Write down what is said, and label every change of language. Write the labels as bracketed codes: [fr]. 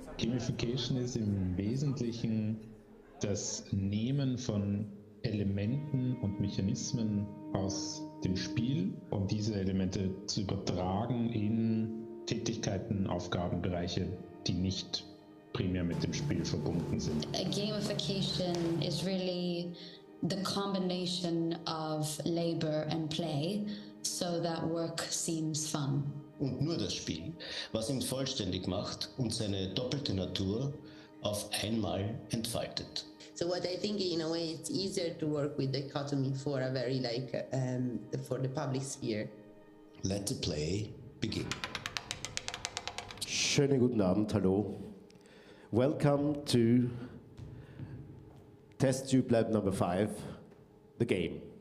[de] Gamification ist im Wesentlichen das Nehmen von Elementen und Mechanismen aus dem Spiel, um diese Elemente zu übertragen in Tätigkeiten, Aufgabenbereiche, die nicht primär mit dem Spiel verbunden sind. [en] Gamification is really the combination of labor and play, so that work seems fun. [de] Und nur das Spiel, was ihn vollständig macht und seine doppelte Natur auf einmal entfaltet. [en] So what I think, in a way, it's easier to work with dichotomy for a very for the public sphere. Let the play begin. [de] Schönen guten Abend, hallo. [en] Welcome to TEST.LABs number 5, the game.